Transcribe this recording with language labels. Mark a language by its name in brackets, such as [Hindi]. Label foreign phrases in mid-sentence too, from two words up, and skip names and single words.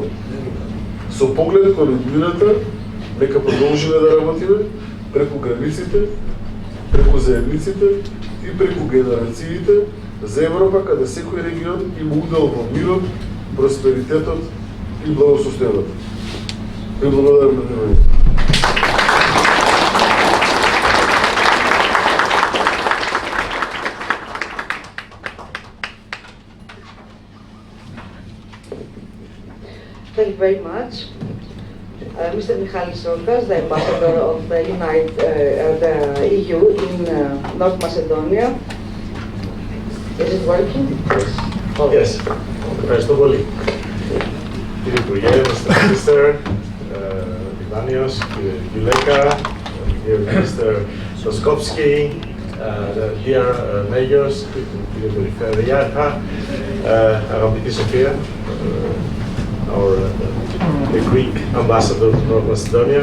[Macedonian] Со поглед кон иднината, нека продолжиме да работиме преку границите, преку заедниците и преку генерациите за Европа каде секој регион има удел во мирот, просперитетот и благосостојанието. Ви благодарам на вниманието. [English] Thank you very much. Mr. Michalis Sorkas, the ambassador of the EU in North Macedonia. Is it working? Yes. [Greek] Ευχαριστώ πολύ. Κύριε Υπουργέ, Mr. [English] Minister, Ivanios, κύριε Γιλέκα, κύριε Minister Soskowski, dear mayors, [Greek] κύριε Περιφερειάρχα, αγαπητή Σοφία, [English] our the Greek ambassador to North Macedonia.